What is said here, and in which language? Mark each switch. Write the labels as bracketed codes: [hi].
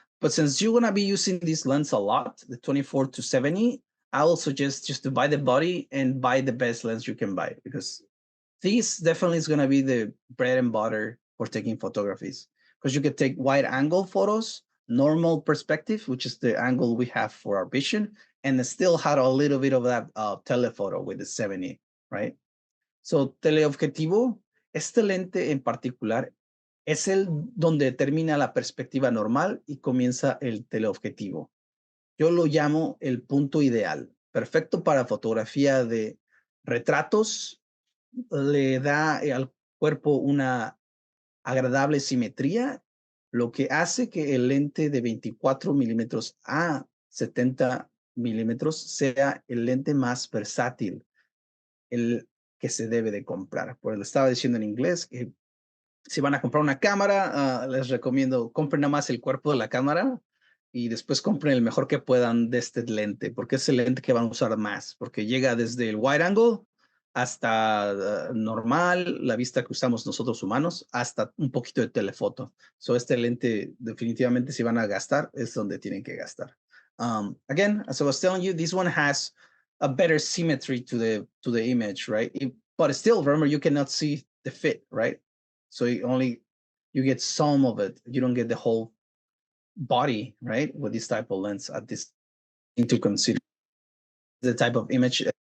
[en] But since you're going to be using this lens a lot, the 24 to 70, I will suggest just to buy the body and buy the best lens you can buy, because this definitely is going to be the bread and butter for taking photographies, because you can take wide angle photos, normal perspective, which is the angle we have for our vision, and still had a little bit of that telephoto with the 70, right? [es] So teleobjetivo, este lente en particular es el donde termina la perspectiva normal y comienza el teleobjetivo. Yo lo llamo el punto ideal, perfecto para fotografía de retratos, le da al cuerpo una agradable simetría, lo que hace que el lente de 24 milímetros a 70 milímetros sea el lente más versátil, el que se debe de comprar. Pues lo estaba diciendo en inglés, que si van a comprar una cámara, les recomiendo, compren nada más el cuerpo de la cámara y después compren el mejor que puedan de este lente, porque es el lente que van a usar más, porque llega desde el wide angle hasta normal, la vista que usamos nosotros humanos, hasta un poquito de telefoto. So este lente definitivamente si van a gastar, es donde tienen que gastar. [en] Again, as I was telling you, this one has a better symmetry to the image, right? But still, remember, you cannot see the fit, right? So you get some of it. You don't get the whole body, right? With this type of lens at this thing to consider the type of image.